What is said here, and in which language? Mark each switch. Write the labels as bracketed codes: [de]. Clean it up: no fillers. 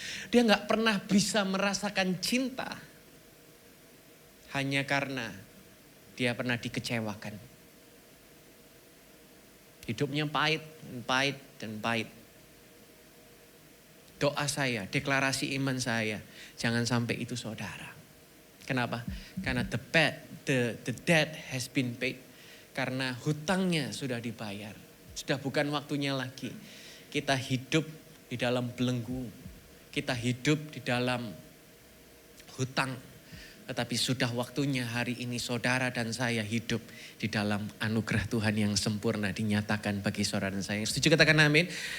[id] Dia gak pernah bisa merasakan cinta hanya karena dia pernah dikecewakan. Hidupnya pahit dan pahit dan pahit. Doa saya, deklarasi iman saya, jangan sampai itu saudara. Kenapa? Karena [en] the debt has been paid. [id] Karena hutangnya sudah dibayar. Sudah bukan waktunya lagi kita hidup di dalam belenggu. kita hidup di dalam hutang. Tetapi sudah waktunya hari ini saudara dan saya hidup di dalam anugerah Tuhan yang sempurna dinyatakan bagi saudara dan saya. Setuju katakan amin.